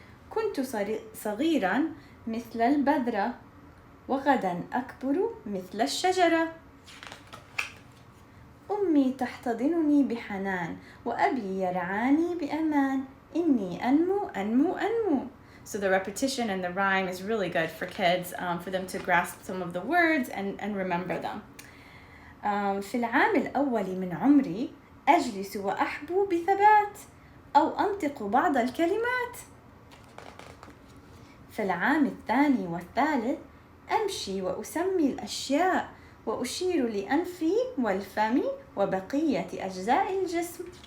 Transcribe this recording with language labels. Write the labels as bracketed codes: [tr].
[ar] كنت صغيرا مثل البذرة وغدا أكبر مثل الشجرة. أمي تحتضنني بحنان وأبي يرعاني بأمان إني أنمو أنمو أنمو. [en] So the repetition and the rhyme is really good for kids, for them to grasp some of the words and remember them. [ar] في العام الأول من عمري أجلس وأحبو بثبات أو أنطق بعض الكلمات. في العام الثاني والثالث أمشي وأسمي الأشياء وأشير لأنفي والفم وبقية أجزاء الجسم.